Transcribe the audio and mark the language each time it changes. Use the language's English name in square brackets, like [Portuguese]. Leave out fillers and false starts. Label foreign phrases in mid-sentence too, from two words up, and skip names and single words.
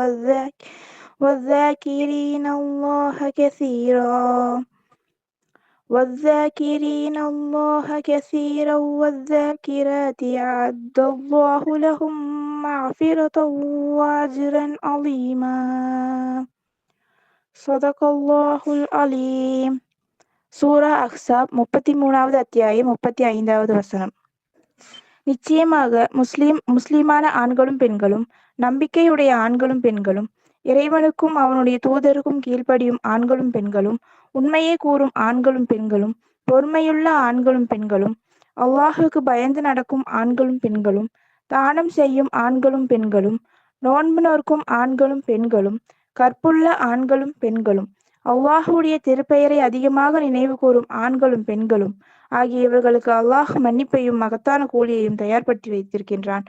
[Arabic] والذاكرين الله كثيرا والذاكرات أعد الله لهم مغفرة وأجرا عظيما. صدق الله العليم. [Tamil] சூரா அஹ்ஸாப் 33வது அத்தியாயம் 35வது வசனம். நிச்சயமாக முஸ்லிமான ஆண்களும் பெண்களும், நம்பிக்கையுடைய ஆண்களும் பெண்களும், இறைவனுக்கும் அவனுடைய தூதருக்கும் கீழ்ப்படியும் ஆண்களும் பெண்களும், உண்மையை கூறும் ஆண்களும் பெண்களும், பொறுமையுள்ள ஆண்களும் பெண்களும், அல்லாஹுக்கு பயந்து நடக்கும் ஆண்களும் பெண்களும், தானம் செய்யும் ஆண்களும் பெண்களும், நோன்பு நோற்கும் ஆண்களும் பெண்களும், கற்புள்ள ஆண்களும் பெண்களும், அல்லாஹுடைய திருப்பெயரை அதிகமாக நினைவு கூறும் ஆண்களும் பெண்களும் ஆகிய இவர்களுக்கு அல்லாஹ் மன்னிப்பையும் மகத்தான கூலியையும் தயார்படுத்தி வைத்திருக்கின்றான்.